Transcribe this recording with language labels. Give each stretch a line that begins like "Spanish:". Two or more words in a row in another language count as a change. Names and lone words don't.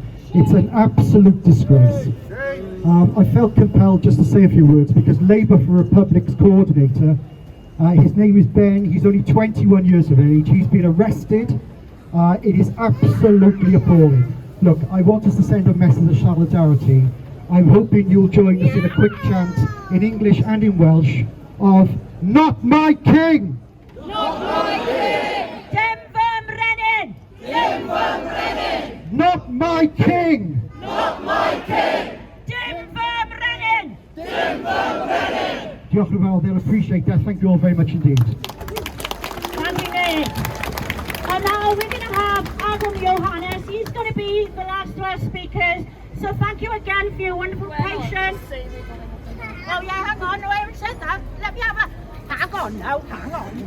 English: It's an absolute disgrace. I felt compelled just to say a few words because Labour for Republic's coordinator, his name is Ben, he's only 21 years of age, he's been arrested. It is absolutely appalling. Look, I want us to send a message of solidarity. I'm hoping you'll join us in a quick chant in English and in Welsh of "Not my king!" Not my king!
Welsh: Dim fy mrenin! Dim fy mrenin! Not my king! Not my king! Dim fy mrenin! Dim fy mrenin! Diolch yn fawr,
English: they'll appreciate that. Thank you all very much indeed. Thank you, Nick. And now we're going to have Adam Johannes. He's going to be the last of our speakers. So thank you again for your wonderful patience. Oh yeah, hang on, no, I haven't said that. Let me have a... Hang on now, hang on.